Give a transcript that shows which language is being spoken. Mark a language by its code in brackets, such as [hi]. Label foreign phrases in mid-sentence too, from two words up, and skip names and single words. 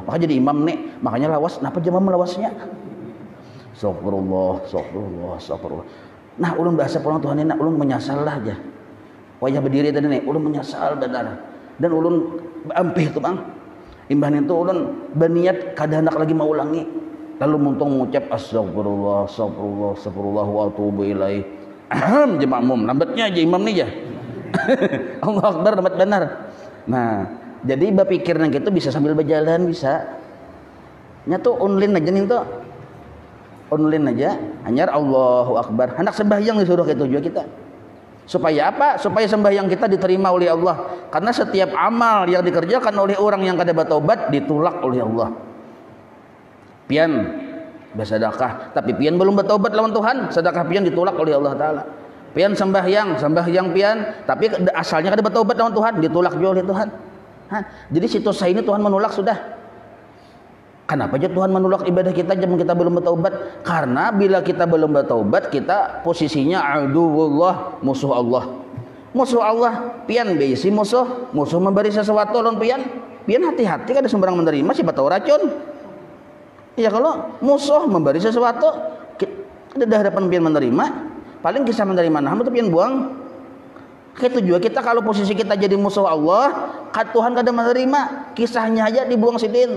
[bjn] Maka jadi imam nih, makanya lawas. Kenapa jemaah melawasnya? [ar] أستغفر الله أستغفر الله أستغفر الله. [bjn] Nah, ulun bahasa pulang Tuhan ini, ulun menyesal lah aja. Wajah berdiri tadi nih, ulun menyesal benar. Dan ulun ampih tuh bang. Imbah itu ulun berniat kada hendak lagi mau ulangi. Lalu muntung mengucap [ar] أستغفر الله أستغفر الله أستغفر الله وأتوب إليه. [bjn] Jemaah umum, lambatnya aja imam nih ya. [ar] الله أكبر, [bjn] lambat benar. Nah, jadi berpikirnya gitu bisa sambil berjalan bisa. Nyatu online aja nih tuh. Online aja, hanya [ar] الله أكبر. [bjn] Hendak sembahyang disuruh gitu juga kita. Supaya apa? Supaya sembahyang kita diterima oleh Allah. Karena setiap amal yang dikerjakan oleh orang yang kada bertaubat ditolak oleh Allah. Pian bersedekah, tapi pian belum bertaubat lawan Tuhan, sedekah pian ditolak oleh Allah Taala. Pian sembahyang pian, tapi asalnya kada bertaubat lawan Tuhan, ditolak juga oleh Tuhan. Jadi situ saya ini Tuhan menolak sudah. Kenapa aja Tuhan menolak ibadah kita jam kita belum bertaubat? Karena bila kita belum bertaubat, kita posisinya aduwullah, musuh Allah. Musuh Allah, pian beisi musuh memberi sesuatu lawan pian. Pian hati-hati kada sembarang menerima, siapa tahu racun. Ya kalau musuh memberi sesuatu, ada hadapan pian menerima, paling kisah menerima nah itu pian buang. Itu juga kita kalau posisi kita jadi musuh Allah, Tuhan kada menerima, kisahnya aja dibuang sidin.